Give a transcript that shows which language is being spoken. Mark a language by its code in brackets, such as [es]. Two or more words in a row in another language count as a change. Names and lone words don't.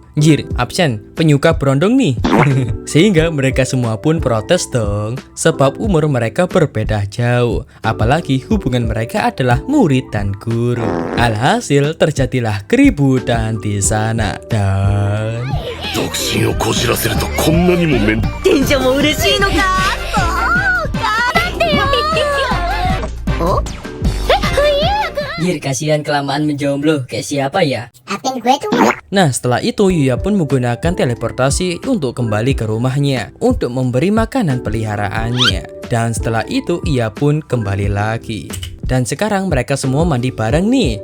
[id] Jir, absen, penyuka berondong nih. Sehingga mereka semua pun protes dong, sebab umur mereka berbeda jauh. Apalagi hubungan mereka adalah murid dan guru. Alhasil terjadilah keributan di sana dan [ja] 独身をこじらせるとこんなにも店長も嬉しいのか。そうか。だってよ。お？ [id] Jir, kasihan kelamaan menjomblo. Kayak siapa ya? Apin gue tuh. Nah setelah itu Yuya pun menggunakan teleportasi untuk kembali ke rumahnya untuk memberi makanan peliharaannya. Dan setelah itu ia pun kembali lagi. Dan sekarang mereka semua mandi bareng nih.